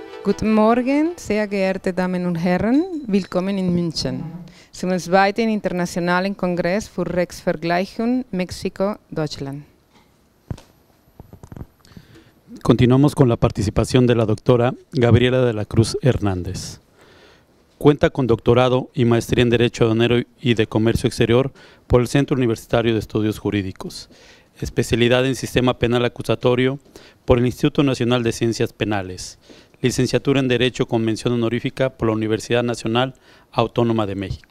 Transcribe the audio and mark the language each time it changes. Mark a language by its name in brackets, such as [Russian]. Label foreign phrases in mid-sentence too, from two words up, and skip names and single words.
[German] Guten Morgen, sehr geehrte Damen und Herren, willkommen in München zum zweiten internationalen Kongress für Rechtsvergleichung Mexiko-Deutschland. [Spanish] Continuamos con la participación de la doctora Gabriela de la Cruz Hernández. Cuenta con doctorado y maestría en Derecho Aduanero y de Comercio Exterior por el Centro Universitario de Estudios Jurídicos, especialidad en Sistema Penal Acusatorio por el Instituto Nacional de Ciencias Penales, licenciatura en Derecho con mención honorífica por la Universidad Nacional Autónoma de México.